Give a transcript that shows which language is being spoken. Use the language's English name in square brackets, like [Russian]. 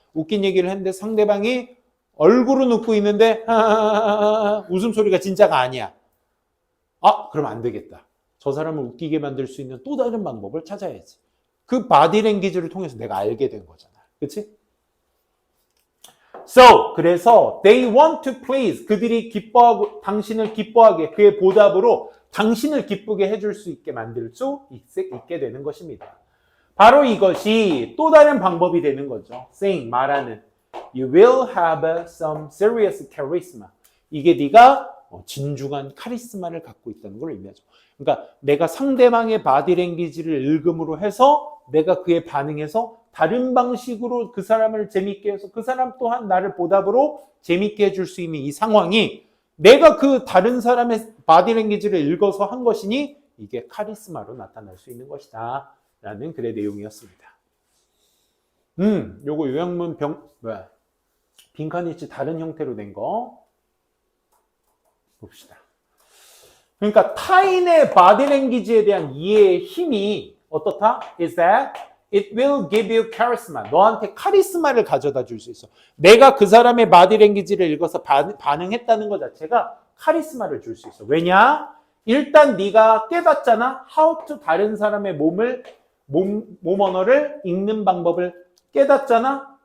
[Korean] 웃긴 얘기를 했는데 상대방이 얼굴은 웃고 있는데 웃음소리가 진짜가 아니야. 그럼 안 되겠다. 저 사람을 웃기게 만들 수 있는 또 다른 방법을 찾아야지. 그 바디랭귀지를 통해서 내가 알게 된 거잖아. 그치? [English] So, [Korean] 그래서 [English] they want to please. [Korean] 그들이 당신을 기뻐하게 그의 보답으로 당신을 기쁘게 해줄 수 있게 만들 수 있게 되는 것입니다. 바로 이것이 또 다른 방법이 되는 거죠. saying, 말하는 [English] You will have some serious charisma. [Korean] 이게 네가 진중한 카리스마를 갖고 있다는 걸 의미하죠. 그러니까 내가 상대방의 바디랭귀지를 읽음으로 해서 내가 그에 반응해서 다른 방식으로 그 사람을 재밌게 해서 그 사람 또한 나를 보답으로 재밌게 해줄 수 있는 이 상황이 내가 그 다른 사람의 바디랭귀지를 읽어서 한 것이니 이게 카리스마로 나타날 수 있는 것이다 라는 글의 내용이었습니다. 요거 요약문 빈칸이 있지 다른 형태로 된 거 봅시다. 그러니까 타인의 바디랭귀지에 대한 이해의 힘이 어떻다? [English] is that it will give you charisma. [Korean] 너한테 카리스마를 가져다 줄 수 있어. 내가 그 사람의 바디랭귀지를 읽어서 반응했다는 것 자체가 카리스마를 줄 수 있어. 왜냐? 일단 네가 깨닫잖아. [English] how to [Korean] 다른 사람의 몸 언어를 읽는 방법을 깨닫잖아.